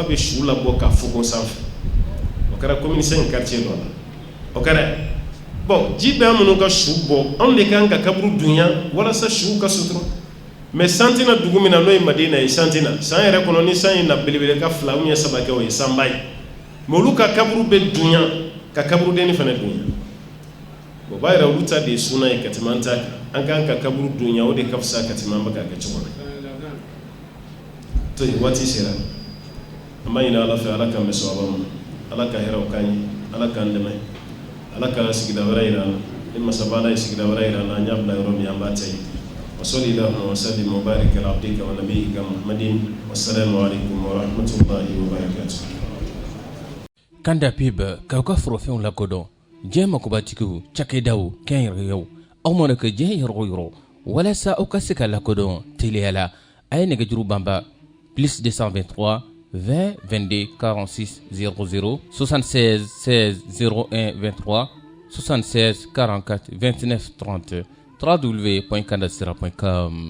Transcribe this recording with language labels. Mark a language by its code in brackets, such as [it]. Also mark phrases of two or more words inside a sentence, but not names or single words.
[bm] bɛ su labɔ ka fogo sanfɛ o kɛra commune 5 quartier dɔ la o kɛra bon ji bɛ an minnu ka su bɔ anw de kan ka kaburu dunya walasa su ka sutura mais san tɛna dugu min na n'o ye Madina ye san tɛna san yɛrɛ kɔnɔ ni san ye na belebele ka 2 [fr] ou bien [bm] 3 kɛ o ye sanba ye mais olu ka kaburu bɛ dunya ka kaburudenni fana dunya o b'a yɛrɛ olu ta de ye suna ye ka tɛmɛ an ta kan an kan ka kaburu dunya o de ka fisa ka tɛmɛ an bɛ ka kɛ cogo min to yen waati sera an b'a ɲini Ala fɛ Ala k'an bɛ sababa ma Ala ka hɛrɛw k'an ye Ala k'an dɛmɛ Ala ka sigida wɛrɛ yira an na ni masaba Ala ye sigida wɛrɛ yira an na an y'a bila yɔrɔ min an b'a ta yen [ar] وصل اللهم وسلم وبارك على عبدك ونبيك محمد والسلام عليكم ورحمة الله وبركاته. [bm] Kanda PIB k'aw ka forofɛnw lakodɔn diɲɛ makobatigiw cakɛdaw kɛnyɛrɛyew aw mana kɛ diɲɛ yɔrɔ o yɔrɔ walasa aw ka se ka lakodɔn teliya la a ye nɛgɛjuru banba plus 223 20 22 46 00 76 16 01 23 76 44 29 30 www.kandasira.com.